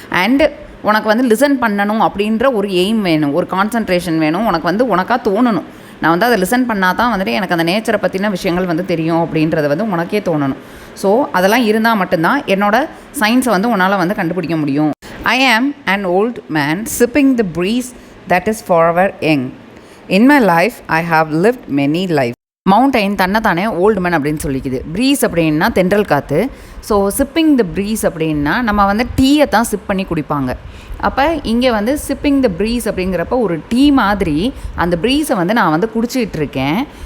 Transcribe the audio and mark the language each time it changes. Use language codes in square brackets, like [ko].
[ta] And உனக்கு வந்து listen பண்ணணும் அப்படின்ற ஒரு எய்ம் வேணும், ஒரு கான்சன்ட்ரேஷன் வேணும். உனக்கு வந்து உனக்காக தோணணும். நான் வந்து அதை லிசன் பண்ணால் தான் வந்துட்டு எனக்கு அந்த நேச்சரை பற்றின விஷயங்கள் வந்து தெரியும் அப்படின்றது வந்து உனக்கே தோணணும். ஸோ அதெல்லாம் இருந்தால் மட்டும்தான் என்னோடய சயின்ஸை வந்து உன்னால் வந்து கண்டுபிடிக்க முடியும். [en] I am an old man sipping the breeze that is forever young. In my life I have lived many lives. [ta] Mountain தன்னைத்தானே ஓல்டு மேன் அப்படின்னு சொல்லிக்குது. ப்ரீஸ் அப்படின்னா தென்றல் காற்று. ஸோ [en] sipping the breeze [ta] அப்படின்னா நம்ம வந்து டீயை தான் சிப் பண்ணி குடிப்பாங்க. அப்போ இங்கே வந்து [en] sipping the breeze [ta] அப்படிங்கிறப்ப ஒரு டீ மாதிரி அந்த ப்ரீஸை வந்து நான் வந்து குடிச்சிக்கிட்டு இருக்கேன்.